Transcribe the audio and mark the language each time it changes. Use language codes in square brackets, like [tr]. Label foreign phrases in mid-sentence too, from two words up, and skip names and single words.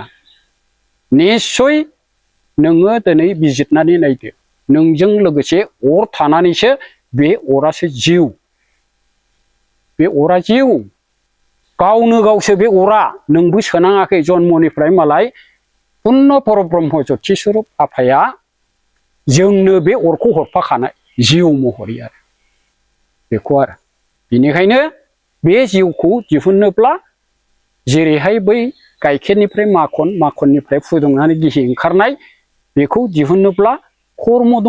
[brx] निस्सय नोङो दिनै बिजिरनानै नायदो, नोंजों लोगोसे अर थानानैसो बे अरासो जिउ। बे अरा जिउ, गावनो गावसो बे अरा, नोंबो सोनाङाखै। जन्मनिफ्राय मालाय पुर्ण परब्रह्म ज्योति स्वरूप आफाया जोंनो बे अरखौ हरफाखानाय जिउ महरै आरो बेखौ आरो। बेनिखायनो बे जिउखौ दिहुननोब्ला जेरैहाय बै गाइखेरनिफ्राय माखन, माखननिफ्राय फुदुंनानै गिहि ओंखारनाय, बेखौ दिहुननोब्ला कर्म दङ।